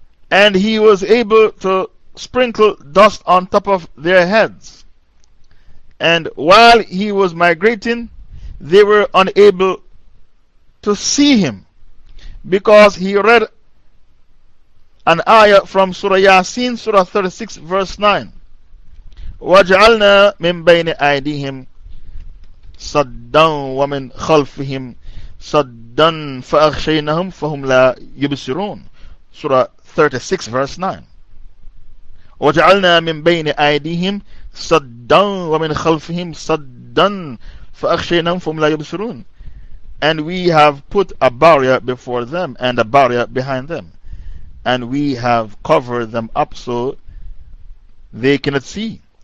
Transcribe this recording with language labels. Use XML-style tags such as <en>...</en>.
<en>And he was able to sprinkle dust on top of their heads. And while he was migrating, they were unable to see him, because he read an ayah from Surah Yasin, Surah 36, verse 9.</en> <ar>وَجْعَلْنَا مِنْ بَيْنِ أَيْدِهِمْ صَدًّا وَمِنْ خَلْفِهِمْ صَدًّا فَأَخْشَيْنَهُمْ فَهُمْ لَا يُبْصِرُونَ</ar> <en>Surah 36, verse 9.</en> <ar>وَجْعَلْنَا مِنْ بَيْنِ أَيْدِهِمْ صَدًّا وَمِنْ خَلْفِهِمْ صَدًّا فَأَخْشَيْنَهُمْ فَهُمْ لَا يُبْصِرُونَ</ar> <en>And we have put a barrier before them and a barrier behind them, and we have covered them up so they cannot see.</en>